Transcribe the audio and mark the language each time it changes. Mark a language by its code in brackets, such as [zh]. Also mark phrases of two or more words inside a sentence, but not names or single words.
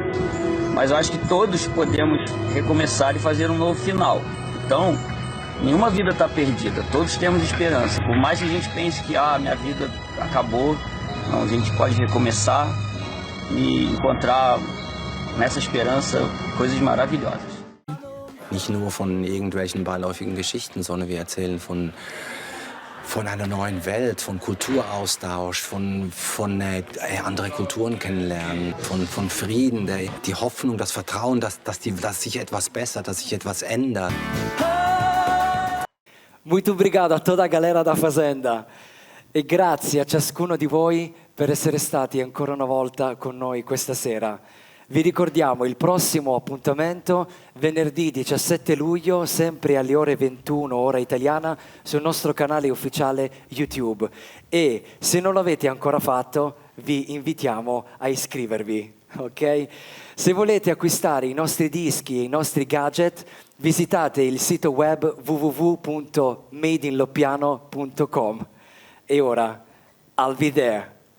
[pt] Mas eu acho que todos podemos recomeçar e fazer um novo final. Então, nenhuma vida está perdida, todos temos esperança. Por mais que a gente pense que minha vida acabou, não, a gente pode recomeçar e encontrar nessa esperança coisas maravilhosas. [de] Nicht nur von irgendwelchen beiläufigen Geschichten, sondern wir erzählen von einer neuen Welt, von Kulturaustausch, von andere Kulturen kennenlernen, von Frieden, die Hoffnung, das Vertrauen, dass sich etwas bessert, dass sich etwas ändert. [pt] Muito obrigado a toda a galera da Fazenda [it] e grazie a ciascuno di voi per essere stati ancora una volta con noi questa sera. Vi ricordiamo il prossimo appuntamento venerdì 17 luglio, sempre alle ore 21, ora italiana, sul nostro canale ufficiale YouTube. E se non l'avete ancora fatto, vi invitiamo a iscrivervi, ok? Se volete acquistare i nostri dischi e i nostri gadget, visitate il sito web www.madeinloppiano.com. E ora, [en] I'll be there.